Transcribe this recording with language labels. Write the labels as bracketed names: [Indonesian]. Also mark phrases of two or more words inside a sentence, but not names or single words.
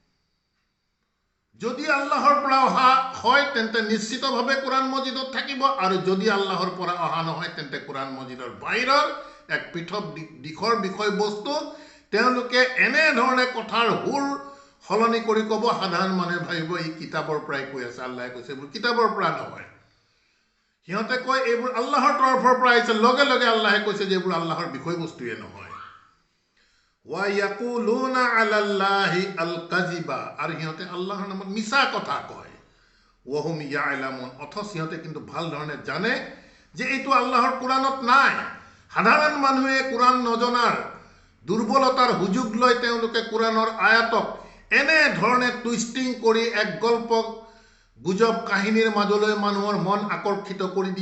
[Assamese] যদি আল্লাহৰ পৰা অহা হয় তেন্তে নিশ্চিতভাৱে কোৰআন মজিদত থাকিব, আৰু যদি আল্লাহৰ পৰা অহা নহয় তেন্তে কোৰআন মজিদৰ বাহিৰৰ এক পৃথক দিশৰ বিষয়বস্তু তেওঁলোকে এনেধৰণে কথাৰ সুৰ সলনি কৰি ক'ব। সাধাৰণ মানুহে ভাবিব ই কিতাপৰ পৰাই কৈ আছে। আল্লাহে কৈছে এইবোৰ কিতাপৰ পৰা নহয়। সিহঁতে কয় এইবোৰ আল্লাহৰ তৰফৰ পৰা আহিছে, লগে লগে আল্লাহে কৈছে যে এইবোৰ আল্লাহৰ বিষয়বস্তুৱে নহয়। [Arabic] ويقولون على الله الكذب, [Assamese] আৰু সিহঁতে আল্লাহৰ নামত মিছা কথা কয়। [Arabic] وهم يعلمون, [Assamese] অথচ সিহঁতে কিন্তু ভাল ধৰণে জানে যে এইটো আল্লাহৰ কোৰআনত নাই। সাধাৰণ মানুহে কোৰআন নজনাৰ দুৰ্বলতাৰ সুযোগ লৈ তেওঁলোকে কোৰআনৰ আয়াতক এনেধৰণে টুইষ্টিং কৰি এক গল্প গুজব কাহিনীৰ মাজলৈ মানুহৰ মন আকৰ্ষিত কৰি দিয়ে।